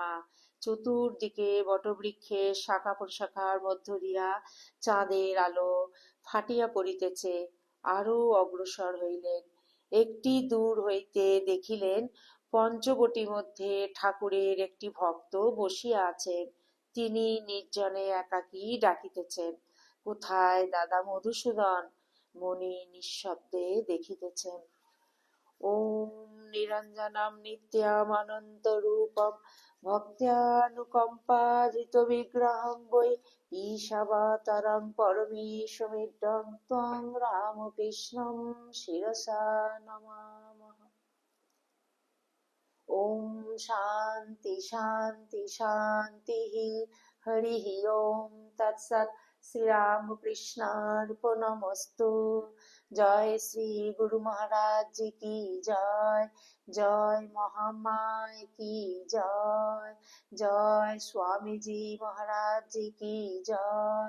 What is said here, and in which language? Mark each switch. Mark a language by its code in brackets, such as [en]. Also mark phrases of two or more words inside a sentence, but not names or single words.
[bn] চতুর্দিকে বটবৃক্ষের শাখা প্রশাখার মধ্য দিয়া চাঁদের আলো ফাটিয়া পড়িতেছে। আরো অগ্রসর হইলেন। একটি দূর হইতে দেখিলেন পঞ্চবটীর মধ্যে ঠাকুরের একটি ভক্ত বসিয়া আছেন। তিনি নির্জনে একাকী ডাকিতেছেন, কোথায় দাদা মধুসূদন? মণি নিঃশব্দে দেখিতেছেন। [sa] ॐ निरञ्जनम् नित्यानन्तरूपम् भक्त्यानुकम्पाजितविग्रहं वै ईशावतारं परमेशमीड्यं त्वं रामकृष्णं शिरसा नमामः। ॐ शान्ति शान्ति शान्ति। हरि ॐ तत्सत्। श्रीरामकृष्णार्पणमस्तु। [hi] जय श्री गुरु महाराज की जय। जय महामाय की जय। जय स्वामीजी महाराज की जय।